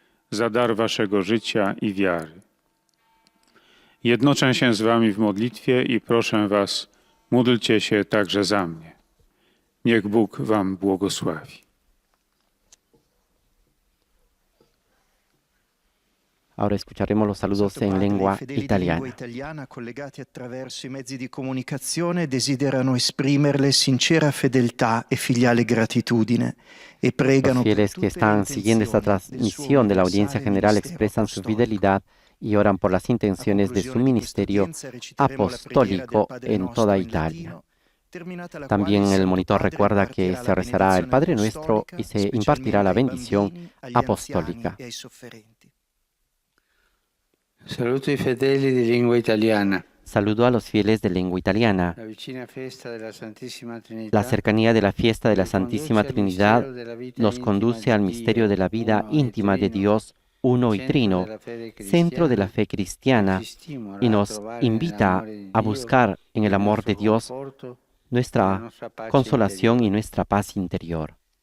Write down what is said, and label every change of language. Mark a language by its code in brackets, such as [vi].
[pl] Za dar waszego życia i wiary. Jednoczę się z wami w modlitwie i proszę was, módlcie się także za mnie. Niech Bóg wam błogosławi. [es] Ahora escucharemos los saludos en lengua italiana. [it] Collegati attraverso i mezzi di comunicazione desiderano esprimerle sincera fedeltà e filiale gratitudine e pregano [es] Los fieles que están siguiendo esta transmisión de la audiencia general expresan su fidelidad y oran por las intenciones de su ministerio apostólico en toda Italia. También el monitor recuerda que se rezará el Padre Nuestro y se impartirá la bendición apostólica. [it] Saluto i fedeli di lingua italiana. [es] Saludo a los fieles de lengua italiana. [it] La vicina festa della Santissima Trinità. [es] La cercanía de la fiesta de la Santísima Trinidad nos conduce al misterio de la vida íntima de Dios uno y trino, centro de la fe cristiana, y nos invita a buscar en el amor de Dios nuestra consolación y nuestra paz interior.